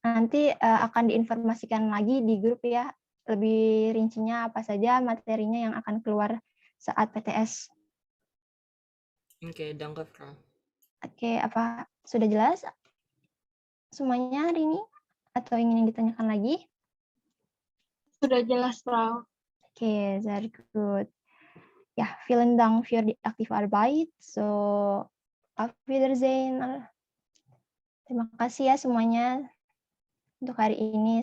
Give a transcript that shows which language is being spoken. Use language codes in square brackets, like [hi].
[id] Nanti akan diinformasikan lagi di grup ya, lebih rincinya apa saja materinya yang akan keluar saat PTS. [de] Oke, danke, Frau. [id] Oke, apa sudah jelas semuanya hari ini? Atau ingin ditanyakan lagi? Sudah jelas, Frau. [en] Oke, very good. [de] Ya, vielen Dank für die aktive Arbeit. So, auf Wiedersehen. [id] Terima kasih ya semuanya untuk hari ini.